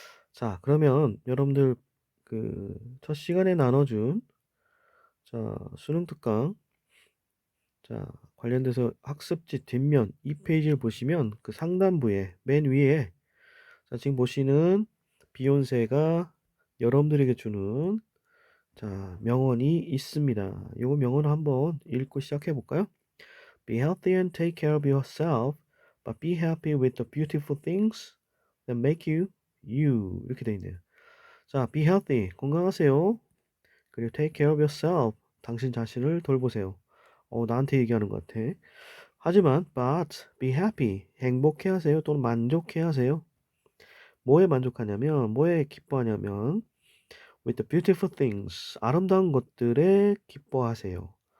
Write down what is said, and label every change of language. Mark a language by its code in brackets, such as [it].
[ko] 자, 그러면 여러분들 그 첫 시간에 나눠준 수능 특강 자, 관련돼서 학습지 뒷면 2페이지를 보시면 그 상단부에 맨 위에 지금 보시는 비욘세가 여러분들에게 주는 명언이 있습니다. 요 명언을 한번 읽고 시작해 볼까요? [en] Be healthy and take care of yourself, but be happy with the beautiful things that make you you. [ko] 이렇게 돼 있네요. 자, be healthy, 건강하세요. 그리고 [en] take care of yourself, [ko] 당신 자신을 돌보세요. 나한테 얘기하는 것 같아. 하지만 but be happy, 행복해 하세요. 또는 만족해 하세요. 뭐에 만족하냐면, 뭐에 기뻐하냐면 [en] with the beautiful things, [ko] 아름다운 것들에 기뻐하세요.